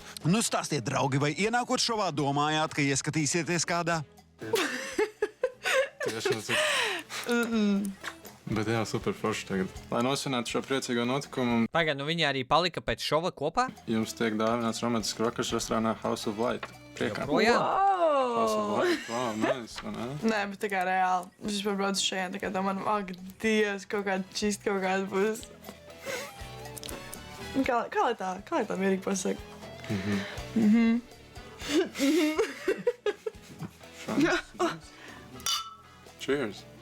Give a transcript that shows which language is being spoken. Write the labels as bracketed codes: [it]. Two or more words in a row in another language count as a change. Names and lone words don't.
[lv] Stāstiet, draugi, vai ienākot šovā domājāt, ka ieskatīsieties kādā? Bet jā, super forši tagad. Lai nosvinētu šo priecīgo notikumu... Pagaid, viņi arī palika pēc šova kopā? Jums tiek dāvināts romantisks vakars restorānā House of Light. Priekā. Projām? [en] House of Light, wow, nice, [lv] vai ne? Nē, bet tā kā reāli. Es vispār braucu šeit, tā kā domāju, ak, Dievs, kaut kāda čist, kaut kāda būs. Kā lai tā mierīgi pasaka? [en] Cheers.